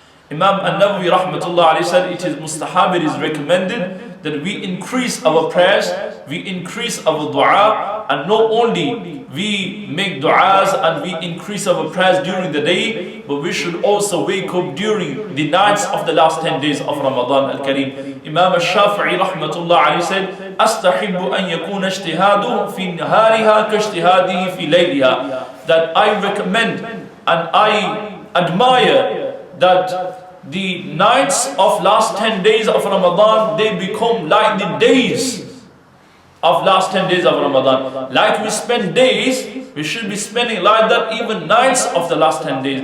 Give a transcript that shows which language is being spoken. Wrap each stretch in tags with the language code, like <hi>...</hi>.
<en>Imam An-Nawawi rahmatullah alayhi said it is mustahab, it is recommended that we increase our prayers, we increase our dua, and not only we make du'as and we increase our prayers during the day, but we should also wake up during the nights of the last 10 days of Ramadan al-Kareem. Imam al-Shafi'i rahmatullah alayhi said,</en> <ar>أَسْتَحِبُّ أَن يَكُونَ اجْتِهَادُ فِي نَهَارِهَا كَاجْتِهَادِهِ فِي لَيْلِهَا.</ar> <en>that I recommend and I admire that the nights of last 10 days of Ramadan, they become like the days of last 10 days of Ramadan. Like we spend days, we should be spending like that even nights of the last 10 days.</en>